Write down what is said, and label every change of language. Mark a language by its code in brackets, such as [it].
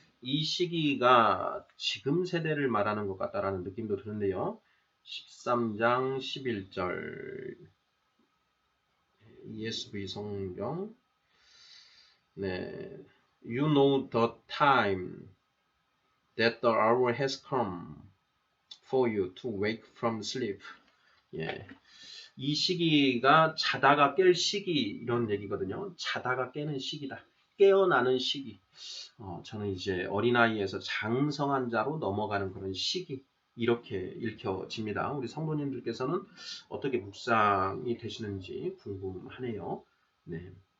[ko] 이 시기가 지금 세대를 말하는 것 같다라는 느낌도 드는데요. 13장 11절 ESV 성경 네, [en] You know the time that the hour has come for you to wake from sleep. [ko] 예. 이 시기가 자다가 깰 시기 이런 얘기거든요. 자다가 깨는 시기다. 깨어나는 시기. 저는 이제 어린아이에서 장성한 자로 넘어가는 그런 시기 이렇게 읽혀집니다. 우리 성도님들께서는 어떻게 묵상이 되시는지 궁금하네요. 네.